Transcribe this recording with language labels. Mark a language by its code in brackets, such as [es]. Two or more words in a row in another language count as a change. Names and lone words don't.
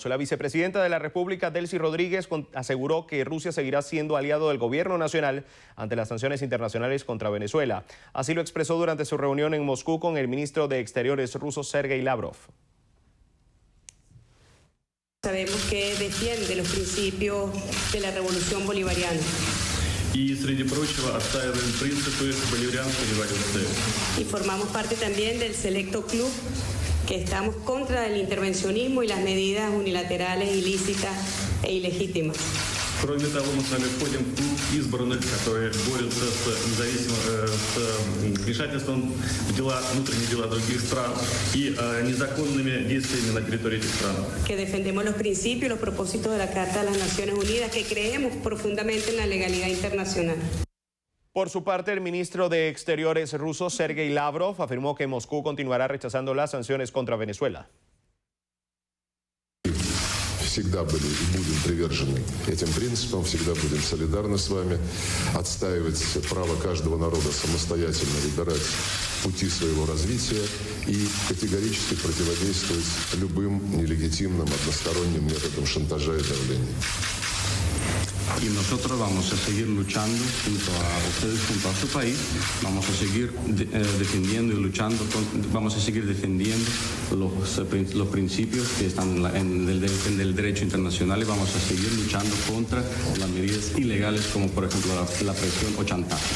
[es] La vicepresidenta de la República, Delcy Rodríguez, aseguró que Rusia seguirá siendo aliado del gobierno nacional ante las sanciones internacionales contra Venezuela. Así lo expresó durante su reunión en Moscú con el ministro de Exteriores ruso, Sergei Lavrov. Sabemos que defiende los principios de la revolución bolivariana. Y, [ru] среди прочего, отстаиваем принципы боливарианской революции. [es] Y formamos parte también del selecto club que estamos contra el intervencionismo y las medidas unilaterales ilícitas e ilegítimas. [ru] Кроме того, мы с вами входим в клуб избранных, которые борются с вмешательством в внутренние дела других стран и незаконными действиями на территории этих стран. [es] Que defendemos los principios y los propósitos de la Carta de las Naciones Unidas, que creemos profundamente en la legalidad internacional. Por su parte, el ministro de Exteriores ruso, Sergei Lavrov, afirmó que Moscú continuará rechazando las sanciones contra Venezuela. [ru] Всегда были и будем привержены этим принципам, всегда будем солидарны с вами, отстаивать право каждого народа самостоятельно выбирать пути своего развития и категорически противодействовать любым нелегитимным односторонним методам шантажа и давления. [es] Y nosotros vamos a seguir luchando junto a ustedes, junto a su país, vamos a seguir defendiendo y luchando, vamos a seguir defendiendo los principios que están en el derecho internacional, y vamos a seguir luchando contra las medidas ilegales como por ejemplo la presión o chantaje.